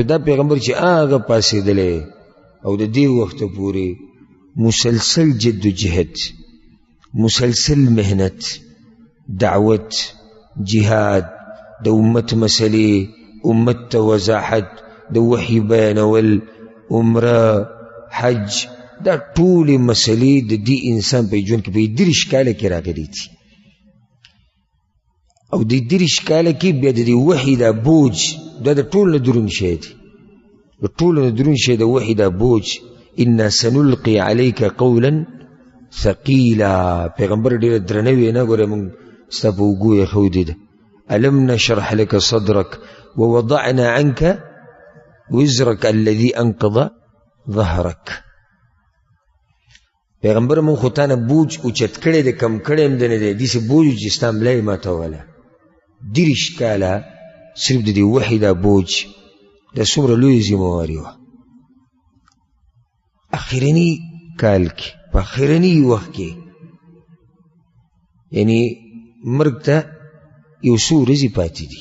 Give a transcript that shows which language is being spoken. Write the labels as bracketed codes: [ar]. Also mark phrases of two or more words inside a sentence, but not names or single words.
[ps] دا پیغمبر چې هغه پاسېدلی او د دې وخته پورې مسلسل جد و جهد، مسلسل مهنت، دعوت، جهاد، د امت مسلې، امت ته وضاحت، د وحي بیانول، عمره، حج، دا ټولې مسلې د دې انسان په ژوند کې په 3 کاله کې راغلي دي. او د 3 کاله کې بیا د دې وحي دا بوج، دا د ټول نه دروند شی دی، د ټول نه دروند شی د وحي دا بوج. [ar] انا سنلقي عليك قولا ثقيلا، [ps] پیغمبر ډېر درنه وینا ګوره موږ ستا په اوږو یې ښودې ده. [ar] الم نشرح لك صدرك ووضعنا عنك وزرك الذي انقض ظهرك. [ps] پیغمبر مون خو تانه بوج اوچت کړی دی، کم کړی هم دی نه دی، داسې بوج چې ستا ملا یې ماتوله. 3 کاله صرف د دې وحي دا بوج، دا څومره لویه ذمهواري وه. اخرني کال کې، په اخرني وخت کې یعنی مرګ ته یو څو ورځې پاتې دي.